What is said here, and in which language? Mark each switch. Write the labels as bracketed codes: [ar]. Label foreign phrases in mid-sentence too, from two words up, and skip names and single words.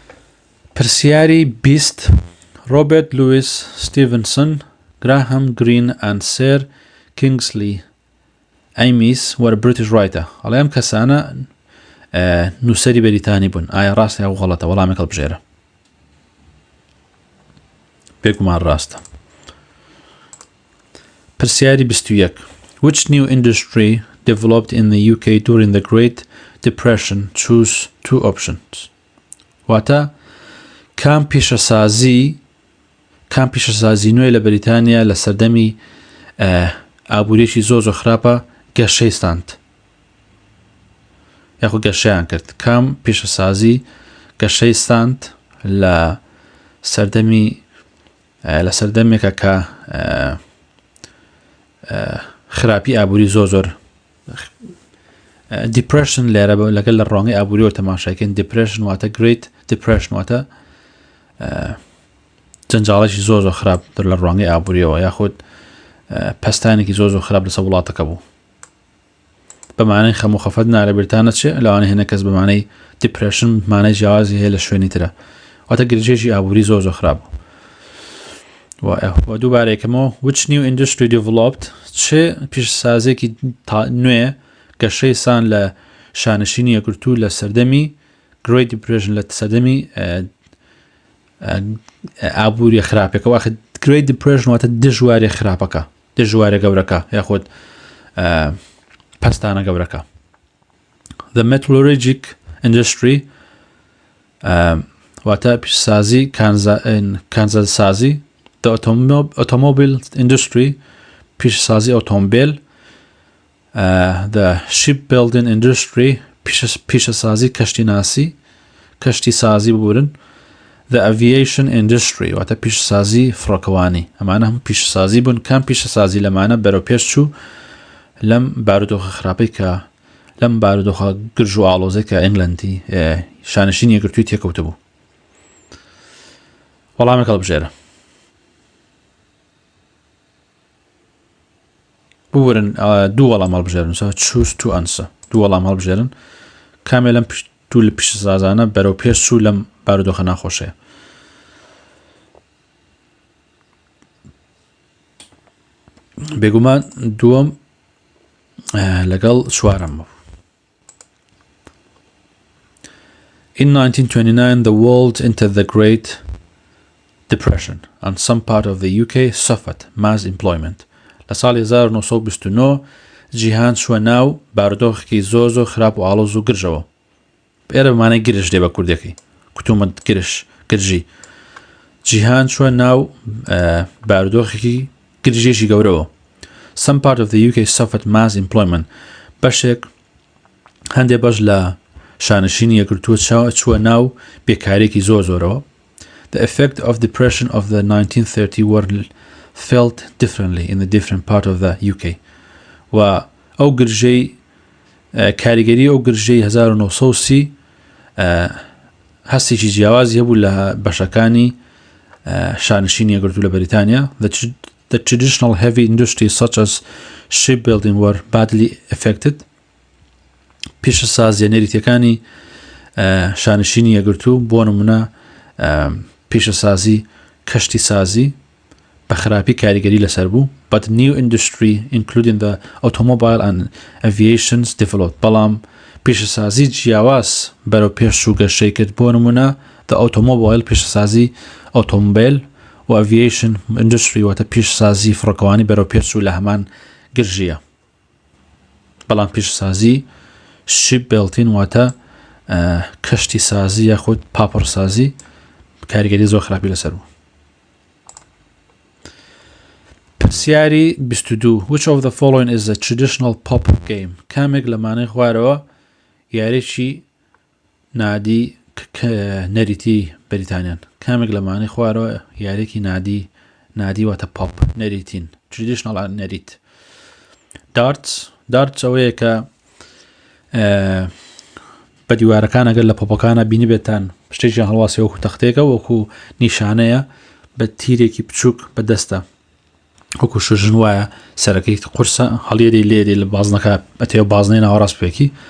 [en] پرسیاری 20 Robert Louis Stevenson, Graham Greene and Sir Kingsley Amis were British writer. [ckb] ئەڵێ ئەم کەسانە نووسەری بەریتانی بوون. ئایا ڕاستە یاو غەڵەتە؟ وەڵامێک هەڵبژێرە. بێگومان ڕاستە. پرسیاری 21. [en] Which new industry developed in the UK during the Great Depression? Choose two options. [ckb] واتە کام پیشەسازی نوێی لە بەریتانیا لە سەردەمی ئابوورێکی زۆر خراپە گەشەیستاند یاخود گەشەیان کرد. کام پیشەسازی گەشەیستاند لە سەردەمێکە کە خراپی ئابووری زۆر depression لێرە لەگەڵ لە ڕۆنگەی ئابووریەوە تەماشاکەین. depression واتە [en] great depression [ckb] واتە جەنجاڵێکی زۆر خراپ لە ڕۆنگەی ئابووریەوە یاخود پەستانێکی زۆر خراپ لەسەر وڵاتەکە بوو. بەمانەی خەم و خەفەت نارە بریتانە چێ لەوانەیە هێنە کەس بەمانەی depression مانای جیاوازی هەیە لە شوێنی ترە واتە گرژێکی ئابووری زۆر خراپ بوو. و دووبارەیەکەمەوە [en] which new industry developed [ckb] چێ پیشەسازێکی نوێ گەشەیسان لە شانشینی یەکگرتوو لە سەردەمی [en] Great Depression [ckb] لە سەردەمی ئابووری خراپەکە. واخە [en] Great Depression [ckb] واتە دژوارێ خراپەکە دژوارە گەورەکە یاخود پەستانە گەورەکە. [en] The metallurgic industry [ckb] واتە پیشەسازی کانزەسازی. [en] The automobile industry [ckb] پیشەسازی ئۆتۆمبیل. [en] The shipbuilding industry [ckb] پیشەسازی کەشتی سازی ببورن. [en] The aviation industry [ckb] واتە پیشەسازی فڕۆکەوانی. ئەمانە هەموو پیشەسازی بوون. کام پیشەسازی لەمانە بەرەو پێش چوو لەم بارودۆخە خراپەی کە لەم بارودۆخە گرژ و ئاڵۆزەی کە ئینگلەندی شانشینی یەکگرتووی تێکەوتە بوو. وەڵامێک هەڵبژێرە. بورن دوو وەڵام هەڵبژێرن. [en] choose to answer. [ckb] دوو وەڵام هەڵبژێرن. کامێ لەم دوو لە پیشەسازانە بەرەو پێش چوو لەم بارودۆخە ناخۆشەیە. بێگومان دووەم لەگەڵ چوارەم بوو. [en] In 1929 the world entered the Great Depression and some part of the UK suffered mass employment. [ckb] لە ساڵی 1929 جیهان چووە ناو بارودۆخێکی زۆر خراپ و ئاڵۆز و گرژەوە. ئێرە بمانەی گرژ دێ بە کوردەکەی کوتومە گرژی. جیهان چووە ناو بارودۆخێکی گرژێکی گەورەوە. [en] Some part of the UK suffered mass employment. [ckb] بەشێک هەندێک بەش لە شانشینی یەکگرتووە چووە ناو بێکارێکی زۆرەوە. [en] The effect of depression of the 1930 were felt differently in the different part of the UK. [ckb] و ئەو گرژەی کاریگەری ئەو گرژەی 1930 هەستێکی جیاوازی هەبوو لە بەشەکانی شانشینی یەکگرتوو لە بەریتانیا. [en] The traditional heavy industries such as shipbuilding were badly affected. [ckb] پیشەسازیە نەریتیەکانی شانشینی یەکگرتوو بۆ نمونە پیشەسازی کەشتی سازی بە خراپی کاریگەری لەسەر بوو. [en] But new industry including the automobile and aviations developed. [ckb] بەڵام پیشەسازی جیاواز بەرەو پێش و گەشەی کرد بۆ نمونە [en] the automobile [ckb] پیشەسازی ئۆتۆمبیل و [en] aviation industry [ckb] واتە پیشەسازی فڕۆکەوانی بەرەو پێش و لە هەمان گرژیە. بەڵام پیشەسازی shipbuilding واتە کەشتی سازی یاخود پاپڕسازی کاریگەری زۆر خراپی لەسەر بوو. پرسیاری 22. [en] Which of the following is a traditional pop game? [ckb] کامێک لەمانەی خوارەوە یاریی نادی نەریتی بەریتانیان. کامێک لەمانەی خوارەوە یارێکی نادی واتە پاپ نەریتین traditional نەریت. darts ئەوەیە کە بە دیوارەکان ئەگەر لە پۆپەکانە بینی بێتان شتێکی هەڵواسی وەکو تەختێکە وەکو نیشانەیە بە تیرێکی بچووک بەدەستە وەکو شژن وایە سەرەکەی قورسە هەڵیێری لێری لە بازنەکە ئەتێ بازنەی ناوەڕاست پێکی.